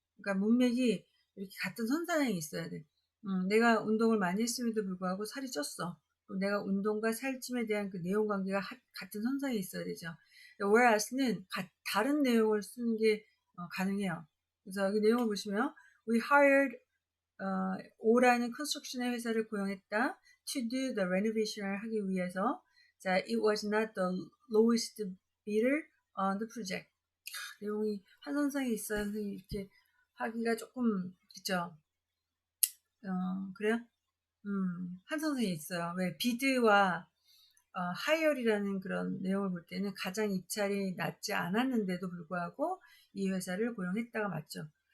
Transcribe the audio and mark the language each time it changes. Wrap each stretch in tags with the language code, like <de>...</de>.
<ko>그러니까 문맥이 이렇게 같은 선상에 있어야 돼. 내가 운동을 많이 했음에도 불구하고 살이 쪘어. 내가 운동과 살찜에 대한 그 내용 관계가 같은 선상에 있어야 되죠. whereas는 다른 내용을 쓰는 게 가능해요. 그래서 그 내용을 보시면</ko> <en>we hired</en> <ko>O라는 컨스트럭션의 회사를 고용했다.</ko> <en>to do the renovation을</en> <ko>하기 위해서.</ko> <en>자, it was not the lowest bidder on the project.</en> <ko>내용이 한 선상에 있어야 이렇게 하기가 조금 그죠? 그래요? 한 선상에 있어요. 왜 비드와 하이얼이라는 그런 내용을 볼 때는 가장 입찰이 낮지 않았는데도 불구하고 이 회사를 고용했다가 맞죠.</ko>